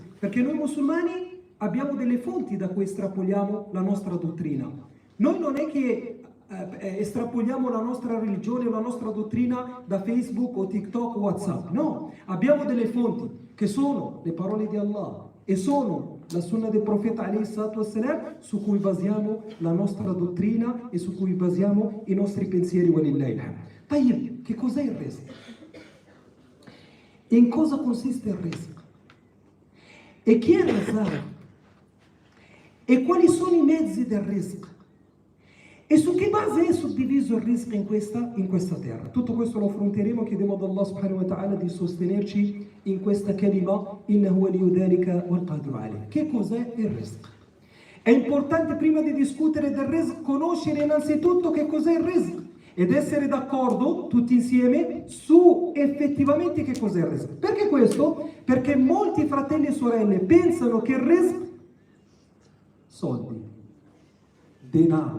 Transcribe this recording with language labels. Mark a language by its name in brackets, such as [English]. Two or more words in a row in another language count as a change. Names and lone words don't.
[Italian] Perché noi musulmani abbiamo delle fonti da cui estrapoliamo la nostra dottrina. Noi non è che estrapoliamo la nostra religione o la nostra dottrina da Facebook o TikTok o WhatsApp. No, abbiamo delle fonti che sono le parole di Allah e sono la sunna del profeta [Arabic] عليه الصلاة والسلام, [Italian] su cui basiamo la nostra dottrina e su cui basiamo i nostri pensieri. [Arabic] ولله الحمد. طيب, [Italian] che cos'è il rizq? In cosa consiste il rizq? E chi è il razzaq? E quali sono i mezzi del rizq? E su che base è suddiviso il rizq in questa terra? Tutto questo lo affronteremo, chiediamo ad Allah [Arabic] سبحانه وتعالى [Italian] di sostenerci in questa kalima, [Arabic] إنه ولي ذلك والقادر عليه. [Italian] Che cos'è il rizq? È importante, prima di discutere del rizq, conoscere innanzitutto che cos'è il rizq ed essere d'accordo tutti insieme su effettivamente che cos'è il rizq. Perché questo? Perché molti fratelli e sorelle pensano che il rizq, soldi, denaro.